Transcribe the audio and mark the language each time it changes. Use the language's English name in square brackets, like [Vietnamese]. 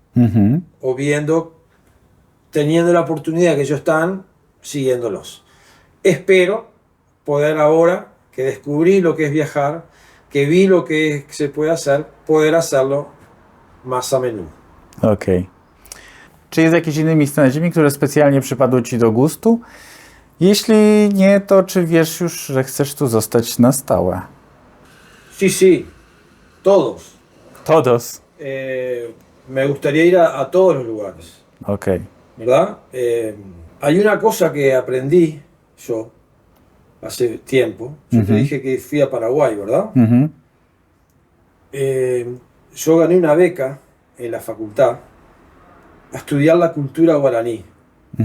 [Spanish] Mhm. o teniendo la oportunidad que ellos están siguiéndolos. Espero poder ahora que descubrí lo que es viajar, que vi lo que se puede hacer, poder hacerlo más a menudo. Okej. [Polish] Czy jest jakieś inne miejsce na Ziemi, które specjalnie przypadło Ci do gustu? Jeśli nie, to czy wiesz już, że chcesz tu zostać na stałe? [Spanish] Sí, sí, todos. Todos. Me gustaría ir a todos los lugares, Okej. ¿verdad? Hay una cosa que aprendí yo hace tiempo. Yo te Ujú. dije que fui a Paraguay, ¿verdad? Mhm. Yo gané una beca en la facultad a estudiar la cultura guaraní en